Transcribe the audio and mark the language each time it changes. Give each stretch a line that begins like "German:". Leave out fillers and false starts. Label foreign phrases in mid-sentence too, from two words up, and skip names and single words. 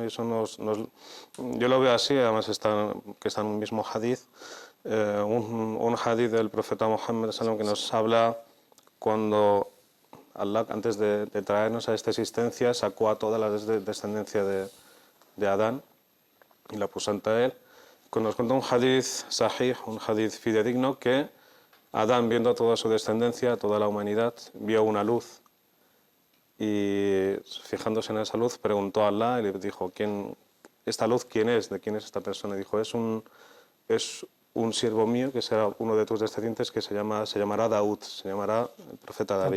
Spanish: Y eso yo lo veo así, además que está en un mismo hadith, un hadith del profeta Muhammad sallam, que nos habla cuando Allah, antes de traernos a esta existencia, sacó a toda la descendencia de Adán y la puso ante él. Nos cuenta un
Arabic: حديث صحيح,
Spanish: un hadith fidedigno, que Adán, viendo toda su descendencia, toda la humanidad, vio una luz y, fijándose en esa luz, preguntó a Allah y le dijo: ¿esta luz quién es? ¿De quién es esta persona? Y dijo: es un siervo mío, que será uno de tus descendientes, que se llamará Daud, se llamará el profeta David.